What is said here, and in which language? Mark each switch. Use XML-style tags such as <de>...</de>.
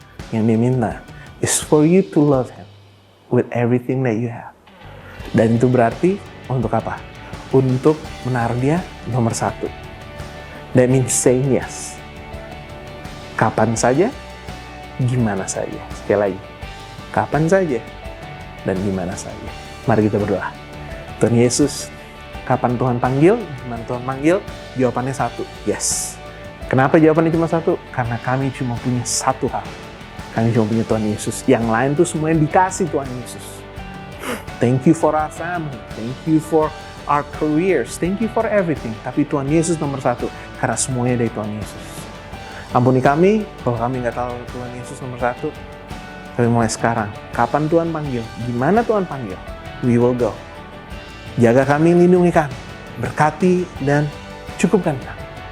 <id>Yang dia minta</id> <en>is for you to love Him with everything that you have.</en> <id>Dan itu berarti untuk apa? Untuk menaruh dia nomor 1.</id> <en>That means saying yes.</en> <id>Kapan saja, gimana saja. Sekali lagi, kapan saja dan gimana saja. Mari kita berdoa. Tuhan Yesus, kapan Tuhan panggil, gimana Tuhan panggil, jawabannya 1, yes. Kenapa jawabannya cuma 1? Karena kami cuma punya 1 hal. Kami cuma punya Tuhan Yesus. Yang lain tuh semuanya dikasih Tuhan Yesus.</id> <en>Thank you for our family. Thank you for our careers. Thank you for everything.</en> <id>Tapi Tuhan Yesus nomor 1. Karena semuanya dari Tuhan Yesus. Ampuni kami kalau kami nggak tahu Tuhan Yesus nomor 1. Tapi mulai sekarang, kapan Tuhan panggil, gimana Tuhan panggil,</id> <en>we will go.</en> <id>Jaga kami, lindungi kami, berkati dan cukupkan kami.</id>